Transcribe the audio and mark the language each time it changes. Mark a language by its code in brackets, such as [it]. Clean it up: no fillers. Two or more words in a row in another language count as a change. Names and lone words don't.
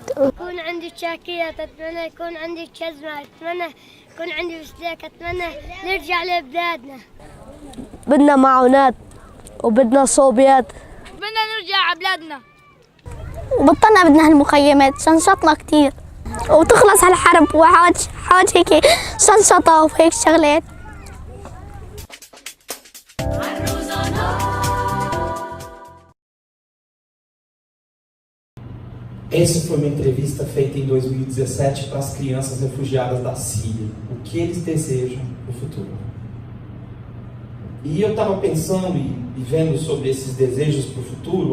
[ar] يكون عندي شاكيت، أتمنى يكون عندي جزمة، أتمنى يكون عندي بسليك، أتمنى نرجع لبلادنا. بدنا معونات وبدنا صوبيات. بدنا نرجع على بلادنا. وبطلنا بدنا هالمخيمات، شنشطنا كتير وتخلص هالحرب وحاج هيك شنشطة وهيك شغلات. [pt] Essa foi uma entrevista feita em 2017 para as crianças refugiadas da Síria. O que eles desejam no futuro. E eu estava pensando e vendo sobre esses desejos para o futuro.